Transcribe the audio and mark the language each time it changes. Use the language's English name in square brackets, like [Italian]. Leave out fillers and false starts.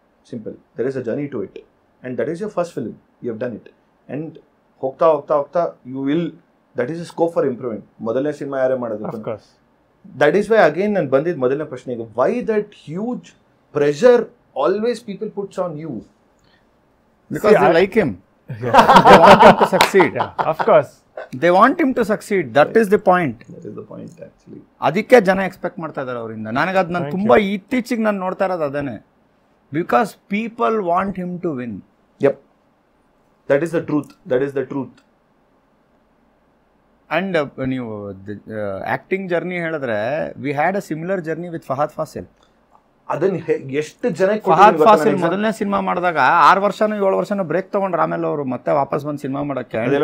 [English] simple, there is a journey to it and that is your first film, you have done it and [Kannada] ಹೋಗ್ತಾ ಹೋಗ್ತಾ ಹೋಗ್ತಾ [English] You will, that is a scope for improvement. [Kannada] ಮೊದಲನೇ cinema ಯಾರೇ ಮಾಡೋದು. [English] that is why again [Kannada] ನಾನು ಬಂದಿದ್ದು ಮೊದಲನೇ ಪ್ರಶ್ನೆಗೆ, [English] Why that huge pressure always people puts on you? Because they like him. They want him to succeed. Of course. They want him to succeed. That is the point. That is the point actually. [Kannada] ಅದಕ್ಕೆ ಜನ expect ಮಾಡ್ತಾ ಇದ್ದಾರೆ ಅವರಿಂದ. ನನಗೆ ಅದು ನಾನು ತುಂಬ ಇತ್ತೀಚೆಗೆ ನಾನು ನೋಡ್ತಾ ಇರೋದು ಅದೇನೆ. [English] Because people want him to win. Yep. That is the truth. That is the truth. And [Kannada] ನೀವು ಆಕ್ಟಿಂಗ್ ಜರ್ನಿ ಹೇಳಿದ್ರೆ [English] We had a similar journey with Fahadh Faasil. [Kannada] ಅದನ್ನ ಎಷ್ಟು ಜನ ಫಹದ್ ಫಾಸಿಲ್ ಮೊದಲನೇ ಸಿನಿಮಾ ಮಾಡಿದಾಗ 6 ವರ್ಷನೋ 7 ವರ್ಷನೋ ಬ್ರೇಕ್ ತಗೊಂಡ್ರು. ಆಮೇಲೆ ಅವರು ಮತ್ತೆ ವಾಪಸ್ ಬಂದು ಸಿನಿಮಾ ಮಾಡಕ್ಕೆ